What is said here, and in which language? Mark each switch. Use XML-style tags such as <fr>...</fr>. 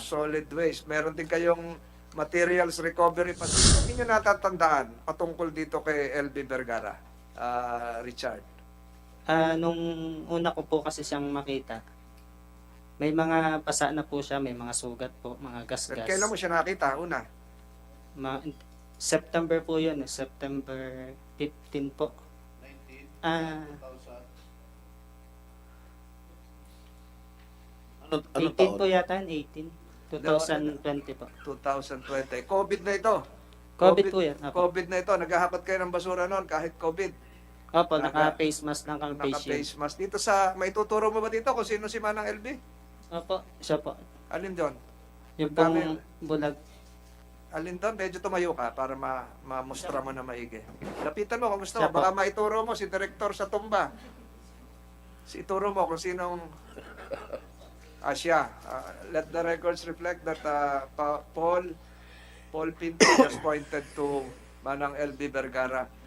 <en>Solid waste.</en> <tl>Meron din kayong materials recovery. Ano ninyo natatandaan patungkol dito kay LB Vergara, Richard? Nung una ko po kasi siyang makita, may mga pasa na po siya, may mga sugat po, mga gas-gas. Kailan mo siya nakita? Una? September po yun, September 15 po. 18 taon? po yata, 18. 2020 po. 2020. COVID na ito. COVID po yan. Opo, COVID na ito. Naghahakot kayo ng basura noon kahit COVID. Opo naka-face mask lang kami, face shield. Naka-face mask. Dito maituturo mo ba dito kung sino si Manang LB? Opo, siya po. Alin doon? Yung Ang dami. pong bulag. Alin doon? Medyo tumayo ka para mamustra mo na maigi. Lapitan mo kung gusto Siya mo. Baka maituro mo si Direktor sa tumba. Ituro mo kung sinong siya.</tl> <en>Let the records reflect that Paul Pinto just pointed to Manang LB Vergara.</en>